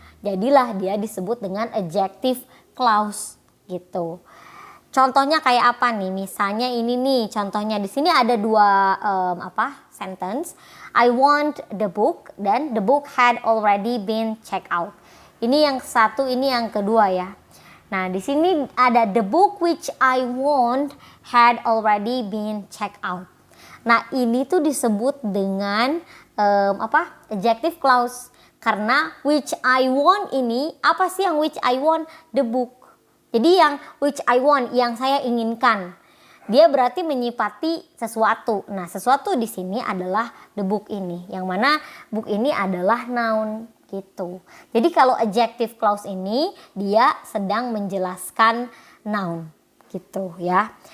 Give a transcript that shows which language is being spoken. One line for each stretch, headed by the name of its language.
Indonesian: Jadilah dia disebut dengan adjective clause gitu. Contohnya kayak apa nih? Misalnya ini nih, contohnya di sini ada dua sentence.
English: I want the book, dan the book had already been checked out.
Indonesian: Ini yang satu, ini yang kedua ya. Nah, di sini ada
English: the book which I want had already been checked out.
Indonesian: Nah, ini tuh disebut dengan adjective clause. Karena
English: which I want
Indonesian: ini, apa sih yang which I want?
English: The book.
Indonesian: Jadi yang
English: which I want,
Indonesian: yang saya inginkan. Dia berarti menyifati sesuatu. Nah, sesuatu di sini adalah
English: the book
Indonesian: ini. Yang mana book ini adalah noun. Gitu. Jadi kalau adjective clause ini dia sedang menjelaskan noun gitu ya.